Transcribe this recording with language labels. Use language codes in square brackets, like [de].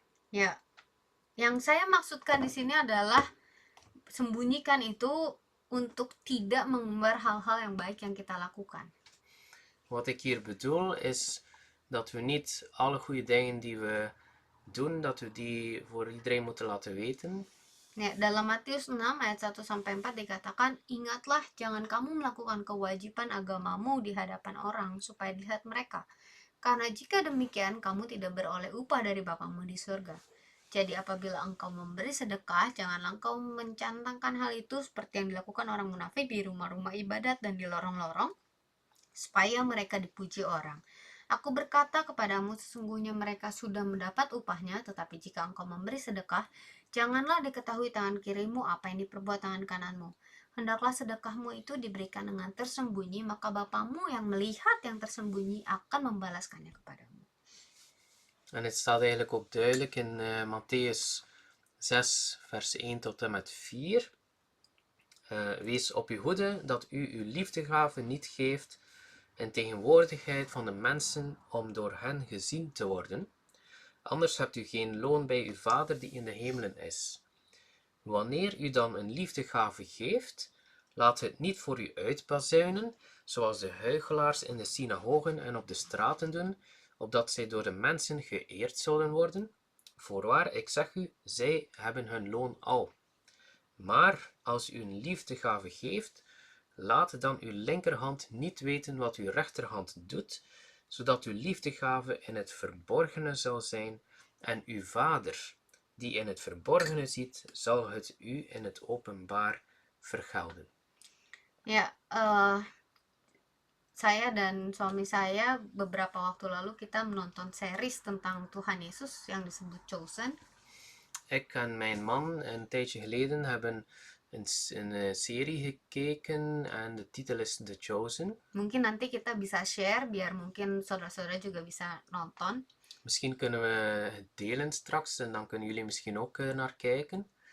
[id] Ya, yang saya maksudkan di sini adalah sembunyikan itu untuk tidak mengumbar hal-hal yang baik yang kita lakukan. [nl] Wat ik hier bedoel is dat we niet alle goede dingen die we doen, dat we die voor iedereen moeten laten weten. [id] Ya, dalam Matius 6 ayat 1-4 dikatakan, ingatlah jangan kamu melakukan kewajiban agamamu di hadapan orang supaya dilihat mereka. Karena jika demikian kamu tidak beroleh upah dari Bapamu di surga. Jadi apabila engkau memberi sedekah, janganlah engkau mencantangkan hal itu seperti yang dilakukan orang munafik di rumah-rumah ibadat dan di lorong-lorong, supaya mereka dipuji orang. Aku berkata kepadamu, sesungguhnya mereka sudah mendapat upahnya, tetapi jika engkau memberi sedekah, janganlah diketahui tangan kirimu apa yang diperbuat tangan kananmu. Hendaklah sedekahmu itu diberikan dengan tersembunyi, maka Bapamu yang melihat yang tersembunyi akan membalaskannya kepadamu. [nl] En het staat eigenlijk ook duidelijk in Matthäus 6, vers 1 tot en met 4. Wees op uw hoede dat u uw liefdegave niet geeft in tegenwoordigheid van de mensen om door hen gezien te worden. Anders hebt u geen loon bij uw Vader die in de hemelen is. Wanneer u dan een liefdegave geeft, laat het niet voor u uitbazuinen, zoals de huichelaars in de synagogen en op de straten doen, opdat zij door de mensen geëerd zouden worden. Voorwaar, ik zeg u, zij hebben hun loon al. Maar als u een liefdegave geeft, laat dan uw linkerhand niet weten wat uw rechterhand doet, zodat uw liefdegave in het verborgene zal zijn, en uw Vader, die in het verborgene ziet, zal het u in het openbaar vergelden. [id] Ya, saya dan suami saya beberapa waktu lalu kita menonton series tentang Tuhan Yesus yang disebut Chosen. [nl] Ik en mijn man een tijdje geleden hebben een serie gekeken en de titel is The Chosen. [id] Mungkin nanti kita bisa share biar mungkin saudara-saudara juga bisa nonton. [nl] Misschien kunnen we het delen straks en dan kunnen jullie misschien ook naar kijken.